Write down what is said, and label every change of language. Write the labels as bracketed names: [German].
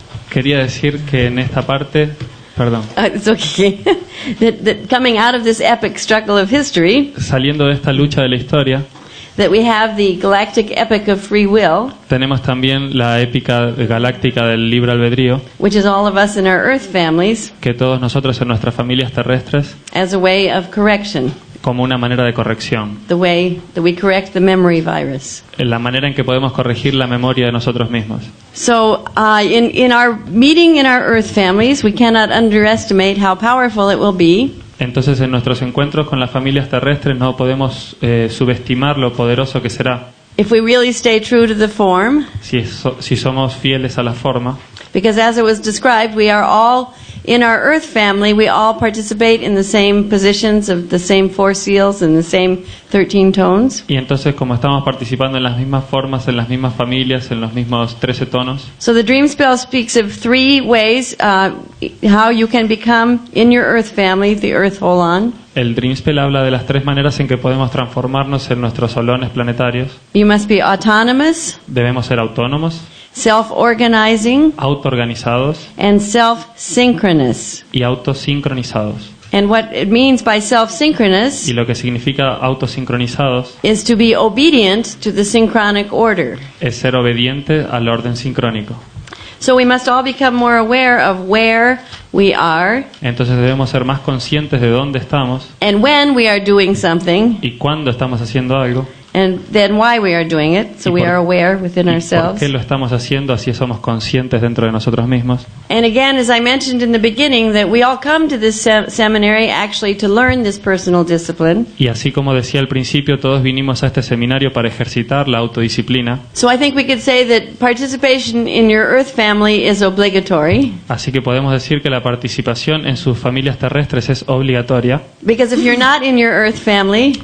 [Spanish] Quería decir que en esta parte, perdón, [English] It's okay. that coming out of this epic struggle of history, [Spanish] saliendo de esta lucha de la historia, [English] that we have the galactic epic of free will, [Spanish] tenemos también la épica galáctica del libre albedrío, [English] which is all of us in our Earth families, [Spanish] que todos nosotros en nuestras familias terrestres, [English] as a way of correction, [Spanish] como una manera de corrección, [English] the way that we correct the memory virus. [Spanish] la manera en que podemos corregir la memoria de nosotros mismos. [English] So, in our meeting in our Earth families, we cannot underestimate how powerful it will be [Spanish] Entonces en nuestros encuentros con las familias terrestres no podemos subestimar lo poderoso que será [English] if we really stay true to the form, [Spanish] si somos fieles a la forma, [English] because as it was described, we are all in our Earth family, we all participate in the same positions of the same 4 seals and the same 13 tones. [Spanish] y entonces como estamos participando en las mismas formas, en las mismas familias, en los mismos 13 tonos, [English] So the dream spell speaks of 3 ways how you can become in your Earth family, the Earth Holon. [Spanish] el Dream Spell habla de las 3 maneras en que podemos transformarnos en nuestros solones planetarios. [English] You must be autonomous, [Spanish] Debemos ser autónomos, [English] self-organizing, [Spanish] autoorganizados [English] and self-synchronous. [Spanish] y autosincronizados. [English] And what it means by self-synchronous [Spanish] Y lo que significa autosincronizados [English] is to be obedient to the synchronic order. [Spanish] es ser obediente al orden sincrónico. [English] So we must all become more aware of where we are [Spanish] Entonces debemos ser más conscientes de dónde estamos [English] and when we are doing something [Spanish] y cuándo estamos haciendo algo [English] and then why we are doing it, so [Spanish] Y [English] we [Spanish] por- [English] are aware within [Spanish] y por [English] ourselves. [Spanish] qué lo estamos haciendo, así somos conscientes dentro de nosotros mismos. [English] And again, as I mentioned in the beginning, that we all come to this seminary actually to learn this personal discipline. [Spanish] Y así como decía al principio, todos vinimos a este seminario para ejercitar la autodisciplina, [English] So I think we could say that participation in your Earth family is obligatory, [Spanish] así que podemos decir que la participación en sus familias terrestres es obligatoria, [English] because if you're not in your Earth family,